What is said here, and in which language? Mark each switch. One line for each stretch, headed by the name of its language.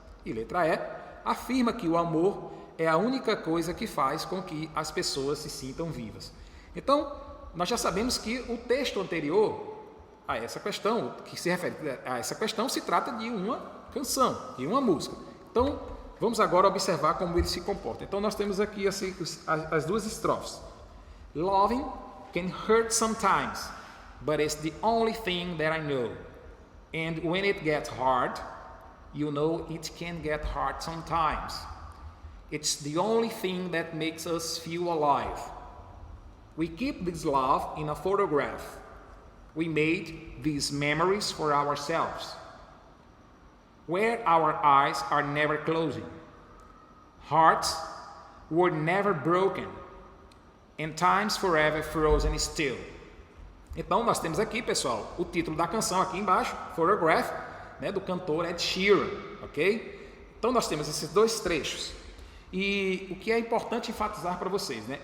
Portuguese: E letra E afirma que o amor é a única coisa que faz com que as pessoas se sintam vivas. Então, nós já sabemos que o texto anterior a essa questão, que se refere a essa questão, se trata de uma canção, de uma música. Então, vamos agora observar como ele se comporta. Então, nós temos aqui assim, as duas estrofes.
English: Loving can hurt sometimes, but it's the only thing that I know. And when it gets hard, you know it can get hard sometimes. It's the only thing that makes us feel alive. We keep this love in a photograph. We made these memories for ourselves, where our eyes are never closing. Hearts were never broken, and time's forever frozen still.
Portuguese: Então, nós temos aqui, pessoal, o título da canção aqui embaixo, Photograph, né, do cantor Ed Sheeran, ok? Então, nós temos esses dois trechos. E o que é importante enfatizar para vocês, né?